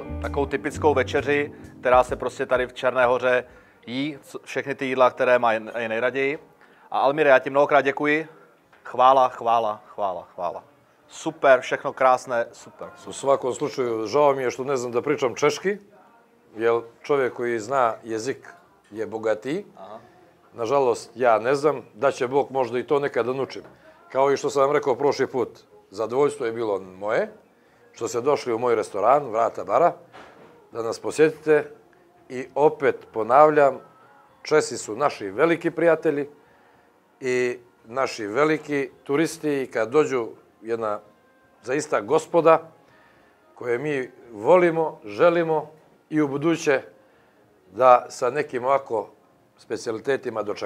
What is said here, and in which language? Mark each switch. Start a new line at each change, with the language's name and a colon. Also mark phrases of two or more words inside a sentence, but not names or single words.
Czech: takovou typickou večeři, která se prostě tady v Černé Hoře jí, všechny ty jídla, které má nejraději. A Almíre, já ti mnohokrát děkuji. Chvála. Super, všechno krásné, super.
Serbian: U svakom slučaju, žao mi je što ne znam da pričam češki, jer čovjek koji zna jezik je bogatiji. Nažalost, ja ne znam, da će Bog možda i to nekad da naučim. Kao i što sam vam rekao prošli put, zadovoljstvo je bilo moje, što ste došli u moj restoran, Vrata bara, da nas posjetite i opet ponavljam, Česi su naši veliki prijatelji i naši veliki turisti i kad dođu jedna zaista gospoda koje mi volimo, želimo i u buduće da sa nekim ovako specijalitetima dočekamo.